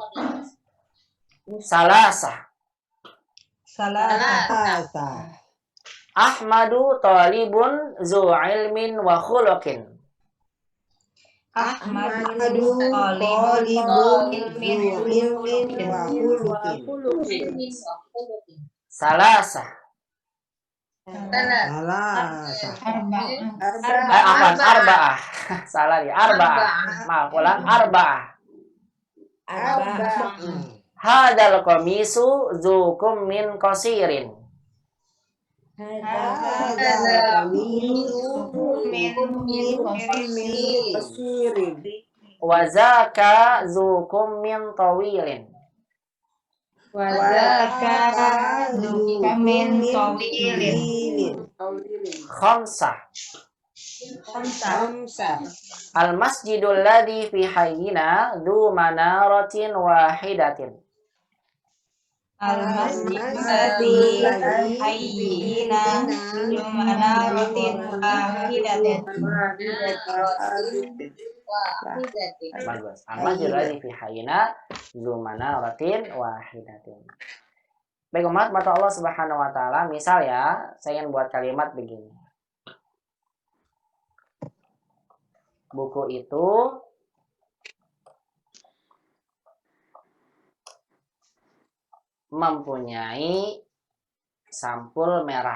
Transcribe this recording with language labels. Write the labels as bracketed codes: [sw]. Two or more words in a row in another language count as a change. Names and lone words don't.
[ar] Salasah. Salasa. أحمد طالب ذو علم وخلق. Ahmadu طالب علم وخلق. Salasah. Salasa. Arba'ah. [id] Salah ya, [ar] arba'ah. [id] Maaf, ulang, [ar] arba'ah. هذا القميص ذو كم من قصير. وذاك ذو كم من طويل. Khamsah. المسجد الذي في حينا ذو منارة واحدة. [id] Bagus. [ar] المسجد الذي في حينا ذو منارة واحدة. [id] Baik umat, mata Allah [ar] سبحانه وتعالى, [id] misal ya, saya ingin buat kalimat begini. Buku itu mempunyai sampul merah.